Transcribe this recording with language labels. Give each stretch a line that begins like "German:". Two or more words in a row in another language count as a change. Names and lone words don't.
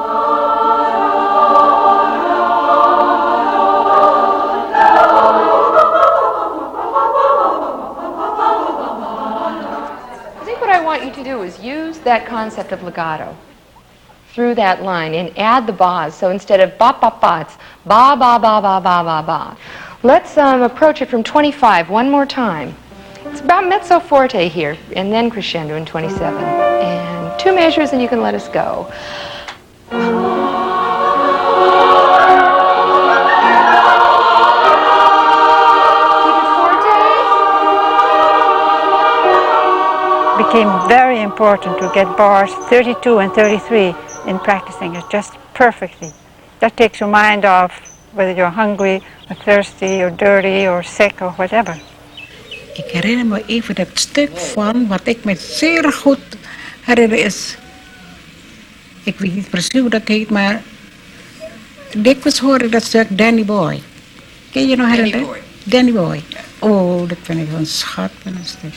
English: I think what I want you to do is use that concept of legato through that line and add the bas. So instead of ba ba ba, it's ba ba ba ba ba ba ba. Let's approach it from 25 one more time. It's about
Italian: mezzo forte
English: here, and then crescendo in 27. And 2 measures, and you can let us go. Became very important to get bars 32 and 33 in practicing it just perfectly. That takes your mind off whether you're hungry or thirsty or dirty or sick or whatever.
Dutch: Ik herinner me even het stuk van wat ik me zeer goed herinner is. Ik weet niet precies hoe dat heet, maar dikwijls hoor ik dat stuk Danny Boy. Ken je nog herinneren? Danny Boy. Oh, dat vind ik een schat van een stuk.